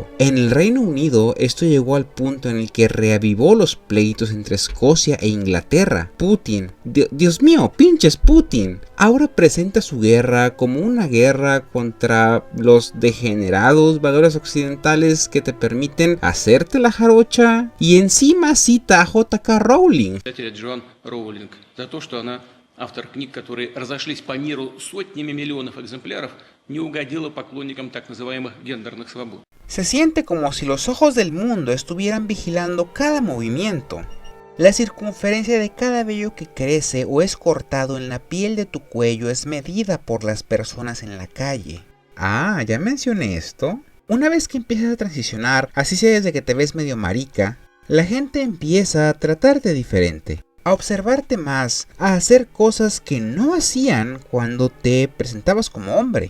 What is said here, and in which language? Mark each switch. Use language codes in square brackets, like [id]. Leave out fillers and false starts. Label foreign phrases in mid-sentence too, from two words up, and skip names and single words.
[es] En el Reino Unido, esto llegó al punto en el que reavivó los pleitos entre Escocia e Inglaterra. Putin, Dios mío, pinches Putin, ahora presenta su guerra como una guerra contra los degenerados valores occidentales que te permiten hacerte la jarocha. Y encima cita a J.K. Rowling. [ru] Джоан Роулинг за то, что она, автор книг, которые разошлись по миру сотнями миллионов экземпляров, не угодила поклонникам так называемых гендерных свобод. [es] Se siente como si los ojos del mundo estuvieran vigilando cada movimiento. La circunferencia de cada vello que crece o es cortado en la piel de tu cuello es medida por las personas en la calle. Ah, ya mencioné esto. Una vez que empiezas a transicionar, así sea desde que te ves medio marica, la gente empieza a tratarte diferente, a observarte más, a hacer cosas que no hacían cuando te presentabas como hombre.